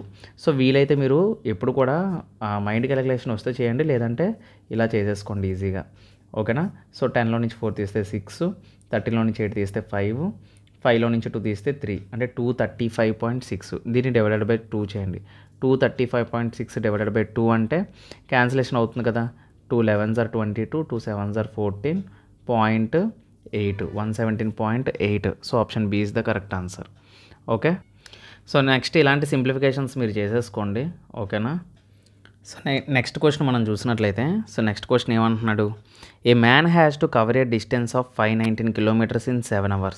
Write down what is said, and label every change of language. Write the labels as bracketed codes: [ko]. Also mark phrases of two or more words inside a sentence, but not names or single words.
[te] సో వీలైతే మీరు ఎప్పుడు కూడా [en] mind calculation [te] వస్తే చేయండి, లేదంటే ఇలా చేసేసుకోండి ఈజీగా. ఓకేనా, సో 10లో నుంచి 4 తీస్తే 6, 13లో నుంచి 8 తీస్తే 5, 5లో నుంచి 2 తీస్తే 3 అంటే 235.6. దీన్ని [en] divided by [te] 2 చేయండి. 235.6 [en] divided by [te] 2 అంటే క్యాన్సిలేషన్ అవుతుంది కదా. [en] 2 11s are 22, 2 7s are 14.8, 117.8. so option B is the correct answer. okay, so next [te] ఇలాంటి సింప్లిఫికేషన్స్ మీరు చేసేసుకోండి. [en] ఓకేనా, so next question [te] మనం చూసినట్లయితే, [en] so next question ఏమంటున్నాడు, a man has to cover a distance of 519 kilometers in 7 hours.